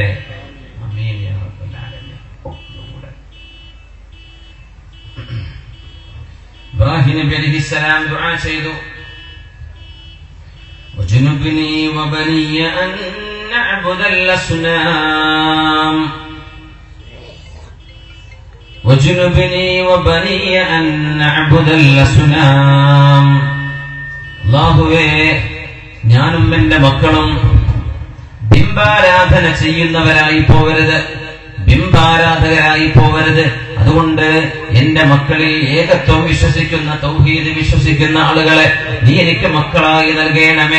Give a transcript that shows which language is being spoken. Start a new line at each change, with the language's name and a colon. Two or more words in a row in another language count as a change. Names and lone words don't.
Arabic: آمين يا رب العالمين.
Malayalam: ഇബ്രാഹിം നബി അലൈഹിസ്സലാം ദുആ ചെയ്തു,
Arabic: واجنبني وبني أن نعبد الأصنام وجنبني وبني أن نعبد الأصنام.
Malayalam: അല്ലാഹുവേ ഞാനും എന്റെ മക്കളും ബിംബാരാധന ചെയ്യുന്നവരായി പോകരുത്, ബിംബാരാധകരായി പോകരുത്. അതുകൊണ്ട് എന്റെ മക്കളിൽ ഏകത്വം വിശ്വസിക്കുന്ന, തൗഹീദ് വിശ്വസിക്കുന്ന ആളുകളെ നീ എനിക്ക് മക്കളായി നൽകണമേ.